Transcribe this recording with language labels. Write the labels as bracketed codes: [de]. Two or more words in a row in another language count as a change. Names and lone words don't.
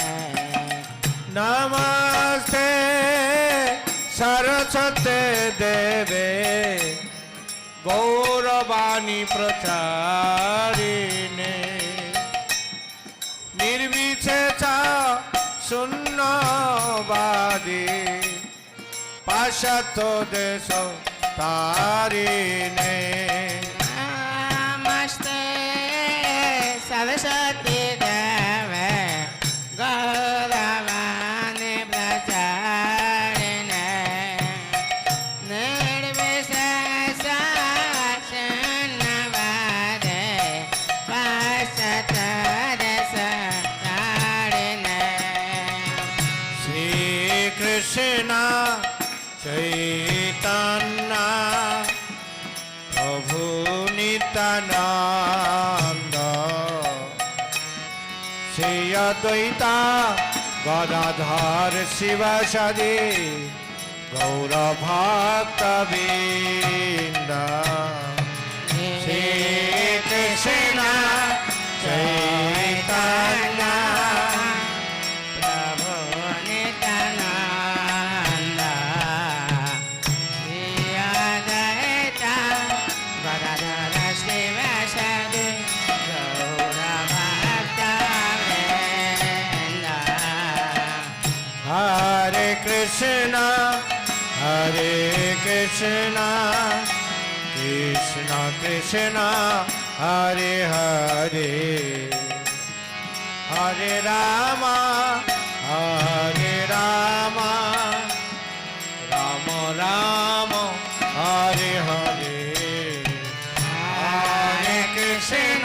[sa] নমস্তে সরস্বতে দেবে গৌরবাণী প্রচারিণে নির্বিশেষ শূন্যবাদী পাশ্চাত্য দেশ তারিণে নমস্তে सरस्वती देवे गौरवाणी प्रचारिणे निर्विशेष शून्यवादे पाश्चात्यदेशतारिणे শ্রীকৃষ্ণ চৈতন্য প্রভু নিত্যানন্দ শ্রী অদ্বৈতা গদাধর শিবসাদি গৌর ভক্তবৃন্দ শ্রীকৃষ্ণ চৈতন্য प्रभु नित्यानंद श्री अद्वैता गदाधर शिवसादि गौर भक्तवृंद हरे कृष्ण कृष्ण कृष्ण हरे हरे हरे राम राम राम हरे हरे हरे कृष्ण